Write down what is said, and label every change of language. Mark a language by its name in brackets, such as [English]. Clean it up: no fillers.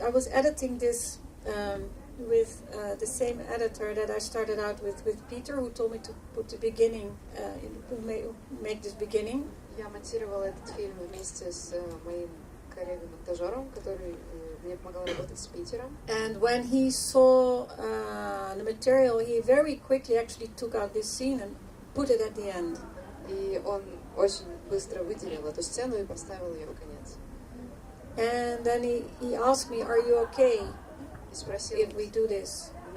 [English] I was editing this with the same editor that I started out with Peter, who told me to put the beginning, make this beginning. [Russian] Я монтировала этот фильм вместе с моим коллегой-монтажером, который мне помогал работать с Питером. [English] And when he saw the material, he very quickly actually took out this scene and put it at the end. [Russian] И он очень быстро выделил эту сцену и поставил ее в конец. [English] And then he asked me, "Are you okay if we do this?"